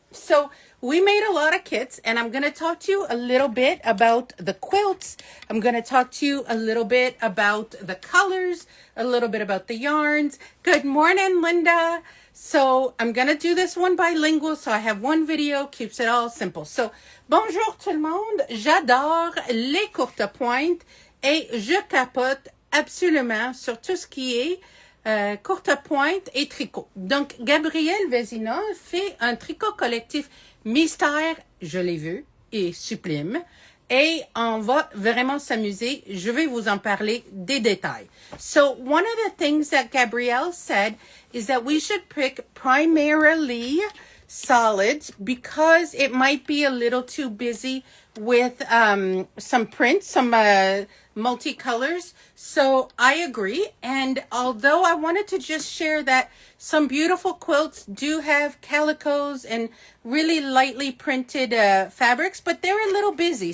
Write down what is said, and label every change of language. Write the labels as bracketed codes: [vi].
[en] So we made a lot of kits, and I'm going to talk to you a little bit about the quilts. I'm going to talk to you a little bit about the colors, a little bit about the yarns. Good morning, Linda. So I'm going to do this one bilingual, so I have one video, keeps it all simple. [fr] So, bonjour tout le monde. J'adore les courtes pointes et je capote absolument sur tout ce qui est courte pointe et tricot. Donc, Gabrielle Vézina fait un tricot collectif mystère, je l'ai vu, et sublime. Et on va vraiment s'amuser. Je vais vous en parler des détails. [en] So, one of the things that Gabrielle said is that we should pick primarily solids because it might be a little too busy with some prints, some multicolors. So I agree. And although I wanted to just share that some beautiful quilts do have calicos and really lightly printed fabrics, but they're a little busy.